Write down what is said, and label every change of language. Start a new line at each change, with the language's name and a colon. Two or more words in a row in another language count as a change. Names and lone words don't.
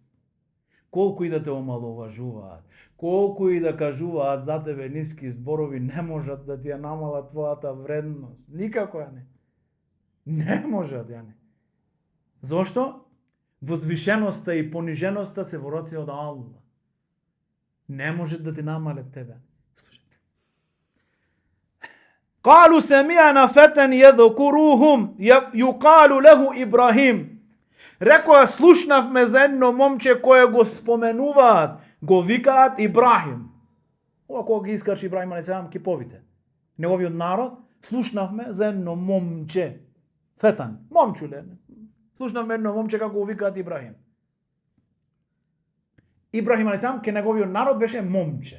Macedonian: Колку и да те омалуважуваат, колку и да кажуваат за тебе ниски зборови, не можат да ти ја намалат твојата вредност. Никако ја не. Не можат ја не. Зошто? Возвишеноста и пониженоста се во раците од Аллах. Не може да ти намалат тебе.
Arabic: قالوا سمعنا فتى يذكرهم يقال له إبراهيم.
Macedonian: Рекоа, слушнавме за едно момче кое го споменуваат, го викаат Ибрахим. Ова кога ги искарчи Ибрахим алейхиссалам киповите. Неговиот народ, слушнавме за едно момче. Фетан, момчуле. Слушнавме едно момче како го викаат Ибрахим. Ибрахим алейхиссалам ке неговиот народ беше момче.